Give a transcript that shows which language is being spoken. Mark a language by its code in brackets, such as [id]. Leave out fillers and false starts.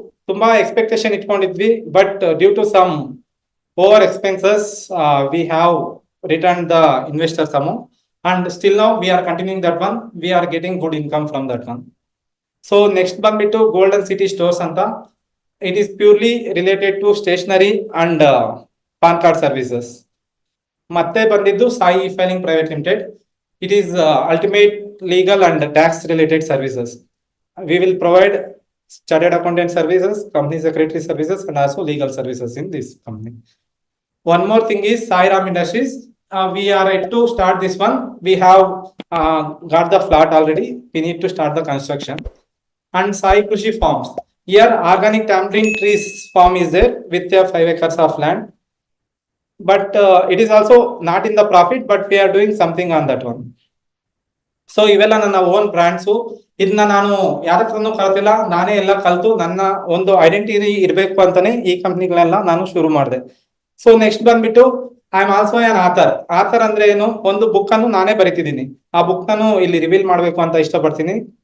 [kn] ತುಂಬಾ expectation ಇಟ್ಕೊಂಡಿದ್ವಿ, [en] But due to some over expenses we have return the investors amount and still now we are continuing that one. We are getting good income from that one. So next [kn] ಬಂದ್ಬಿಟ್ಟು [en] Golden city stores ಅಂತ. It is purely related to stationery and PAN card services. [kn] ಮತ್ತೆ ಬಂದಿದ್ದು Sai filing private limited. [en] It is ultimate legal and tax related services. We will provide chartered accountant services, company secretary services, and also legal services in this company. One more thing is Sai Ram Industries. We are yet to start this one. We have got the flat already. We need to start the construction. And Sai Krushi Farms. Here organic tamarind trees farm is there with 5 acres of land. But it is also not in the profit, but we are doing something on that one. [kn] So ಇವೆಲ್ಲ ನನ್ನ own brands. ಇದನ್ನ ನಾನು ಯಾರ ಹತ್ರನೂ ಕಲ್ತಿಲ್ಲ, ನಾನೇ ಎಲ್ಲ ಕಲ್ತು ನನ್ನ ಒಂದು ಐಡೆಂಟಿಟಿ ಇರಬೇಕು ಅಂತಾನೆ ಈ ಕಂಪ್ನಿಗಳೆಲ್ಲ ನಾನು ಶುರು ಮಾಡಿದೆ. [en] so next [kn] ಬಂದ್ಬಿಟ್ಟು [en] I am also an author. Author [kn] ಅಂದ್ರೆ ಏನು? ಒಂದು ಬುಕ್ ಅನ್ನು ನಾನೇ ಬರೀತಿದ್ದೀನಿ. ಆ ಬುಕ್ ನಾನು ಇಲ್ಲಿ ರಿವೀಲ್ ಮಾಡಬೇಕು ಅಂತ ಇಷ್ಟಪಡ್ತೀನಿ.